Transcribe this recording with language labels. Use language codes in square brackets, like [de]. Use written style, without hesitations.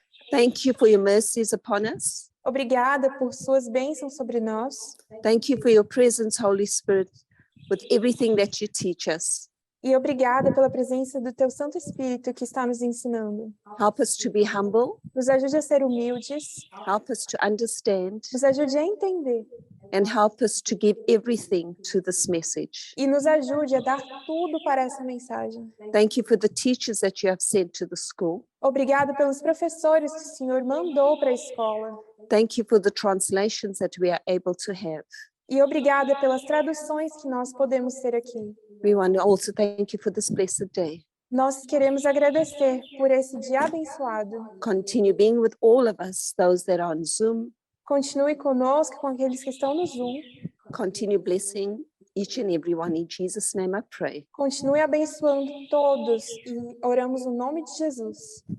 [en] Thank you for your mercies upon us. [pt] Obrigada por suas bênçãos sobre nós. [en] Thank you for your presence, Holy Spirit, with everything that you teach us. [pt] E obrigada pela presença do teu Santo Espírito que está nos ensinando. [en] Help us to be humble. [pt] Nos ajude a ser humildes. [en] Help us to understand. [pt] Nos ajude a entender. [en] And help us to give everything to this message. [pt] E nos ajude a dar tudo para essa mensagem. [en] Thank you for the teachers that you have sent to the school. [pt] Obrigada pelos professores que o Senhor mandou para a escola. [en] Thank you for the translations that we are able to have. [pt] E obrigada pelas traduções que nós podemos ter aqui. [en] We want to also thank you for this blessed day. [pt] Nós queremos agradecer por esse dia abençoado. [en] Continue being with all of us, those that are on Zoom. [pt] Continue conosco, com aqueles que estão no Zoom. [en] Continue blessing each and every one. In Jesus' name I pray. [pt] Continue abençoando todos e oramos no nome de Jesus.